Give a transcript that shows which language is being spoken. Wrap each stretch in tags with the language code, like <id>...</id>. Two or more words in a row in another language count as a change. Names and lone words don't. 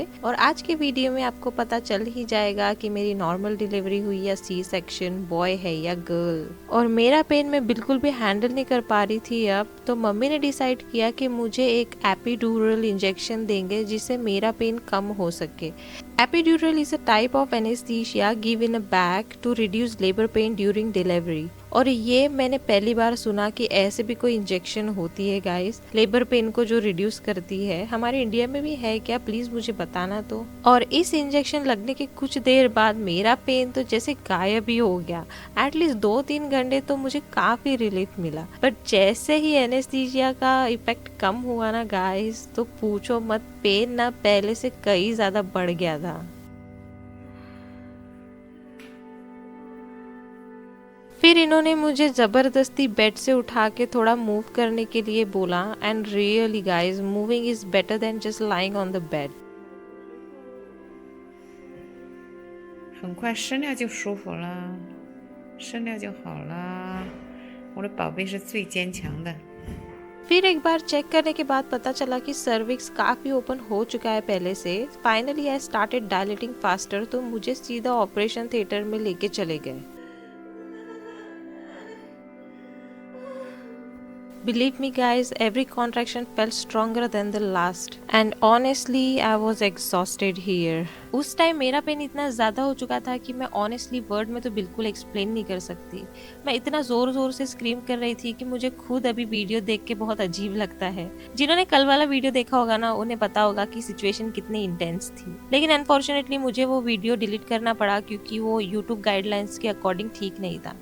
<hi>और आज के वीडियो में आपको पता चल ही जाएगा कि मेरी</hi> <en>normal delivery</en> <hi>हुई या</hi> <en>C section,</en> <hi>बॉय है या गर्ल। और मेरा पेन मैं बिल्कुल भी हैंडल नहीं कर पा रही थी अब, तो मम्मी ने डिसाइड किया कि मुझे एक</hi> <en>epidural injection</en> <hi>देंगे जिससे मेरा पेन कम हो सके।</hi> <en>Epidural is a type of anesthesia given a bag to reduce labor pain during delivery।</en> <hi>और ये मैंने पहली बार सुना कि ऐसे भी कोई इंजेक्शन होती है गाइस,</hi> <en>labor pain</en> <hi>को जो रिड्यूस करती है। हमारे इंडिया में भी है क्या, प्लीज मुझे बताना तो। और इस इंजेक्शन लगने के कुछ देर बाद मेरा पेन तो जैसे गायब ही हो गया। एटलीस्ट 2-3 घंटे तो मुझे काफी रिलीफ मिला। बट जैसे ही एनेस्थीसिया का इफेक्ट कम हुआ ना गाइस, तो पूछो मत, पेन ना पहले से कई ज्यादा बढ़ गया था। फिर इन्होंने मुझे जबरदस्ती बेड से उठा के थोड़ा मूव करने के लिए बोला।</hi> <en>And really guys, Moving is better than just lying on the bed.</en> <zh>很快生了就舒服了，生了就好了。我的宝贝是最坚强的。</zh> <hi>फिर एक बार चेक करने के बाद पता चला कि सर्विक्स काफी ओपन हो चुका है पहले से।</hi> <en>Finally I started dilating faster,</en> <hi>तो मुझे सीधा</hi> <en>operation theatre</en> <hi>में लेके चले गए।</hi> <en>Believe me guys, every contraction felt stronger than the last and honestly I was exhausted here।</en> <hi>उस टाइम मेरा पेन इतना ज़्यादा हो चुका था कि मैं ऑनेस्टली वर्ड में तो बिल्कुल एक्सप्लेन नहीं कर सकती। मैं इतना ज़ोर ज़ोर से स्क्रीम कर रही थी कि मुझे खुद अभी वीडियो देख के बहुत अजीब लगता है। जिन्होंने कल वाला वीडियो देखा होगा ना, उन्हें पता होगा कि सिचुएशन कितनी इंटेंस थी। लेकिन अनफॉर्चुनेटली मुझे वो वीडियो डिलीट करना पड़ा क्योंकि वो यूट्यूब गाइडलाइंस के अकॉर्डिंग ठीक नहीं था।</hi>